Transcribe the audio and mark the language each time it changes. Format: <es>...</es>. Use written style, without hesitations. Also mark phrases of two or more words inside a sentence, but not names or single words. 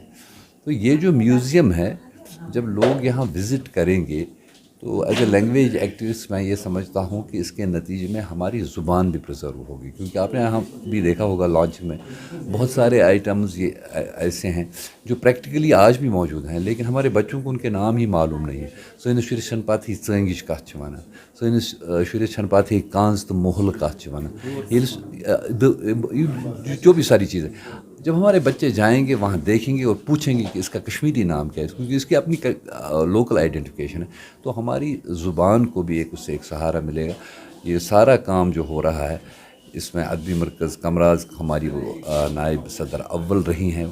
<ur>تو یہ جو میوزیم ہے جب لوگ یہاں وزٹ کریں گے تو</ur> <en>as a language activist</en> <ur>میں یہ سمجھتا ہوں کہ اس کے نتیجے میں ہماری زبان بھی پرزرو ہوگی. کیونکہ آپ نے یہاں بھی دیکھا ہوگا لانچ میں بہت سارے آئٹمز یہ ایسے ہیں جو پریکٹیکلی آج بھی موجود ہیں لیکن ہمارے بچوں کو ان کے نام ہی معلوم نہیں ہے.</ur> <ks>سوئنس شری چھن پاتھی ژٲنٛگِج کتھ چھِ وَنان، سوئنس شری چھن پاتھی کانز تہٕ مُحل کتھ چھِ وَنان،</ks> <ur>جو بھی ساری چیزیں جب ہمارے بچے جائیں گے وہاں دیکھیں گے اور پوچھیں گے کہ اس کا کشمیری نام کیا ہے، کیونکہ اس کی اپنی</ur> <en>local identification</en> <ur>ہے، تو ہماری زبان کو بھی اس سے ایک سہارا ملے گا. یہ سارا کام جو ہو رہا ہے اس میں ادبی مرکز کمراز ہماری وہ نائب صدر اول رہی ہیں.</ur>